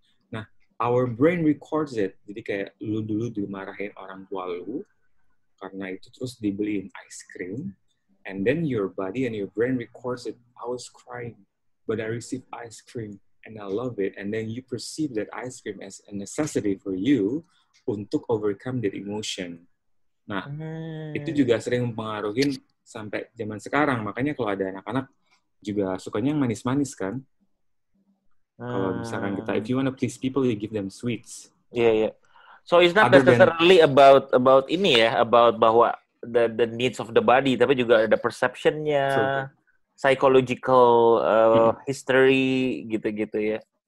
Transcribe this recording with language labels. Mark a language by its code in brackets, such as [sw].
[id] Nah, [en] our brain records it. [id] Jadi kayak lu dulu dimarahin orang tua lu karena itu, terus dibeliin ice cream. [en] And then your body and your brain records it. I was crying, but I received ice cream. and I love it, and then you perceive that ice cream as a necessity for you untuk overcome that emotion. [id] Nah, itu juga sering mempengaruhi sampai zaman sekarang. Makanya kalau ada anak-anak juga sukanya yang manis-manis kan. Kalau misalkan kita, [en] if you want to please people, you give them sweets. Yeah. So it's not necessarily about [id] ini ya, [en] about bahwa the needs of the body, [id] tapi juga ada perception-nya, [en] psychological history gitu-gitu ya.